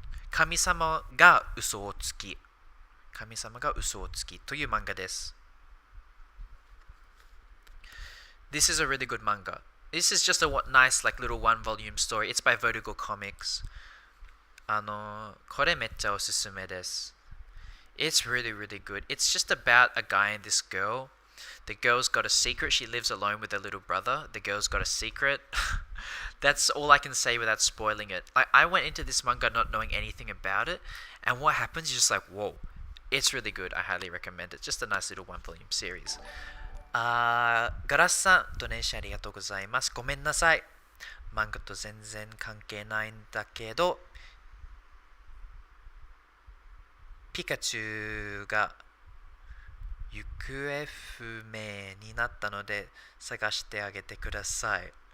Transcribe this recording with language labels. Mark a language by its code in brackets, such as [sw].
[ja] 神様が嘘をつき神様が嘘をつきという漫画です。 [en] This is a really good manga. This is just a nice like little one volume story. It's by Vertigo Comics. [ja] これめっちゃおすすめです。 [en] It's really really good. It's just about a guy and this girl. The girl's got a secret. She lives alone with her little brother. The girl's got a secret. That's all I can say without spoiling it. Like I went into this manga not knowing anything about it, and what happens is just like whoa.It's really good. I highly recommend it. Just a nice little one volume series. [ja] ガラスさん、ドネーションありがとうございます。ごめんなさい。漫画と全然関係ないんだけど、ピカチュウが行方不明になったので探してあげてください。